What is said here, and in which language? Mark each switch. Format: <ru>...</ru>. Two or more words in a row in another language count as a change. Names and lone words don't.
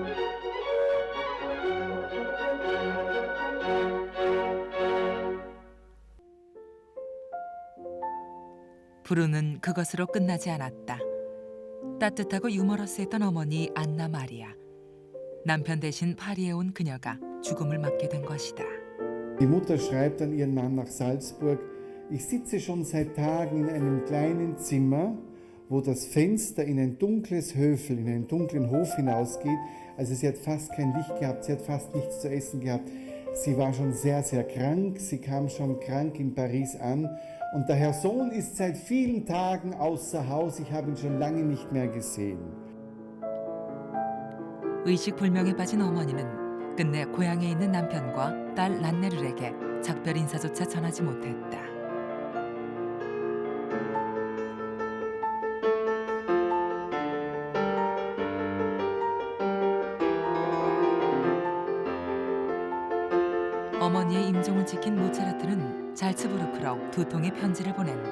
<ko>불우는 그것으로 끝나지 않았다. 따뜻하고 유머러스했던 어머니 안나 마리아. 남편 대신 파리에 온 그녀가 죽음을 맞게 된 것이다.</ko> <de>Die Mutter schreibt an ihren Mann nach Salzburg: Ich sitze schon seit Tagen in einem kleinen Zimmer, wo das Fenster in ein dunkles Höfel, in einen dunklen Hof hinausgeht. Also sie hat fast kein Licht gehabt, sie hat fast nichts zu essen gehabt. Sie war schon sehr, sehr krank, sie kam schon krank in Paris an. Und der Herr Sohn ist seit vielen Tagen außer Haus, ich habe ihn schon lange nicht mehr gesehen.</de> <ko>의식불명에 빠진 어머니는 끝내 고향에 있는 남편과 딸 란네르에게 작별 인사조차 전하지 못했다. 어머니의 임종을 지킨 모차르트는 잘츠부르크로 2통의 편지를 보낸다.</ko>